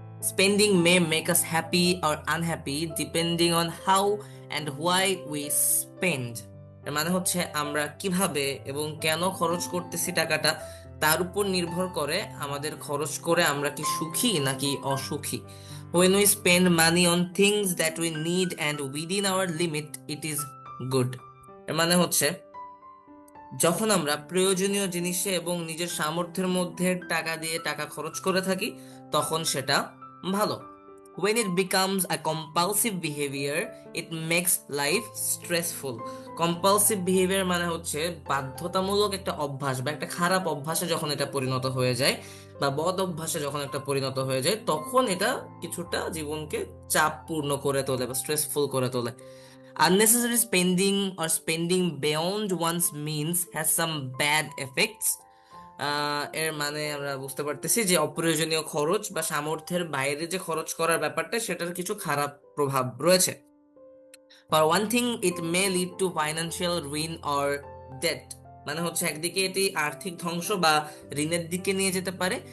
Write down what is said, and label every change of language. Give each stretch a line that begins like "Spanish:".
English: Spending may make us happy or unhappy depending on how and why we spend.
Bangla: এর মানে হচ্ছে আমরা কিভাবে এবং কেন খরচ করতেছি টাকাটা, তার উপর নির্ভর করে আমাদের খরচ করে আমরা কি সুখী নাকি অসুখী।
English: When we spend money on things that we need and within our limit, it is good.
Bangla: এর মানে হচ্ছে যখন আমরা প্রয়োজনীয় জিনিসে এবং নিজের সামর্থ্যের মধ্যে টাকা দিয়ে টাকা খরচ করে থাকি, তখন সেটা ভালো।
English: When it becomes a compulsive behavior, it makes life stressful.
Bangla: Compulsive behavior মানে হচ্ছে বাধ্যতামূলক একটা অভ্যাস বা একটা খারাপ অভ্যাসে যখন এটা পরিণত হয়ে যায়, বা বদ অভ্যাসে যখন একটা পরিণত হয়ে যায়, তখন এটা কিছুটা জীবনকে চাপপূর্ণ করে তোলে বা স্ট্রেসফুল করে তোলে।
English: Unnecessary spending or spending beyond one's means has some bad effects.
Bangla: এর মানে আমরা বুঝতে পারতেছি যে অপ্রয়োজনীয় খরচ বা সামর্থ্যের বাইরে যে খরচ করার ব্যাপারটা, সেটার কিছু খারাপ প্রভাব রয়েছে।
English: for one thing it may lead to financial ruin or debt,
Bangla: মানে হচ্ছে একদিকে এটি আর্থিক ধ্বংস বা ঋণের দিকে নিয়ে যেতে পারে।